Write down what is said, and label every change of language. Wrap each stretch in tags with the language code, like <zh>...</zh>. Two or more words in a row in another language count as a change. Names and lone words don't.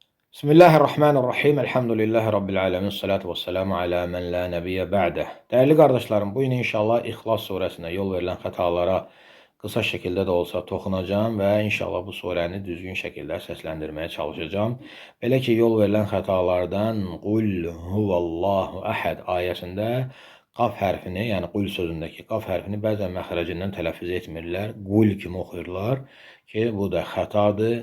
<ar>بسم الله الرحمن الرحيم. الحمد لله رب العالمين. الصلاة والسلام على من لا نبي بعده.</ar> <tr>Değerli kardeşlerim, bugün inşallah İhlas suresine yol verilen hatalara kısa şekilde de olsa</tr> <az>toxunacağım və inşallah bu surəni düzgün şəkildə səsləndirməyə çalışacağım. Belə ki, yol verilən xətalardan</az> <ar>قل هو الله أحد</ar> <az>ayəsində qaf hərfini, yəni qul sözündəki qaf hərfini bəzən məxrəcindən tələffüz etmirlər. Qul kimi oxuyurlar ki, bu da xətadır.</az>